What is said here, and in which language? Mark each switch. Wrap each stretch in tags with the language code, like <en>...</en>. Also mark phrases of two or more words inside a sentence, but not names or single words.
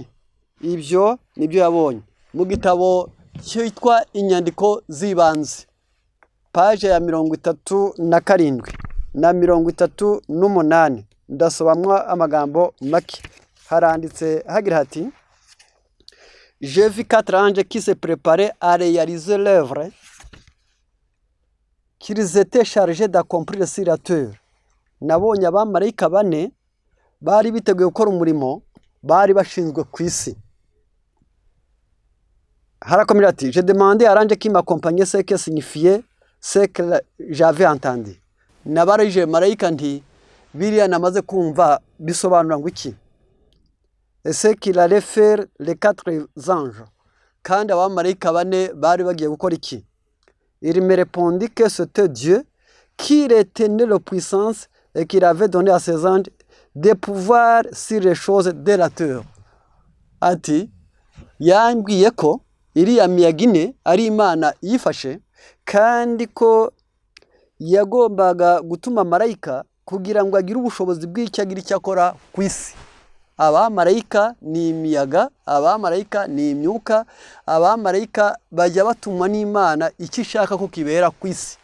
<rw>Ibyo nibyo yabonye mu gitabo cyitwa inyandiko z'ibanze, paje ya 37 na 38. Ndasobamwa amagambo make. Haranditse hagira hati,</rw> <fr>j'ai vu 4 anges qui se préparaient à réaliser l'œuvre qu'ils étaient chargés d'accomplir sur la terre.</fr> <rw>Nabonye abamarayika 4 bari biteguye gukora umurimo bari bashinzwe ku isi. Harakomera ati,</rw> <fr>j'ai demandé à l'ange qui m'accompagnait ce que signifiait ce que j'avais entendu.</fr> <rw>Nabarije marayika nti, biriya namaze kumva bisobanura ngo iki?</rw> <fr>Ese qu'il allait faire les 4 anges,</fr> <rw>kandi abamarayika 4 bari bagiye gukora iki?</rw> <fr>Il me répondit que c'était Dieu qui retenait la puissance et qu'il avait donné à ses anges de pouvoir sur les choses de la terre.</fr> <rw>Ati yambwiye ko iriya miyaga ine ari Imana yifashe, kandi ko yagombaga gutuma marayika kugira ngo agire ubushobozi bw'icyo agira icyo akora ku isi. Abamarayika ni imiyaga, abamarayika ni imyuka, abamarayika bajya batumwa n'Imana icyo ishaka ko kibera ku isi.</rw>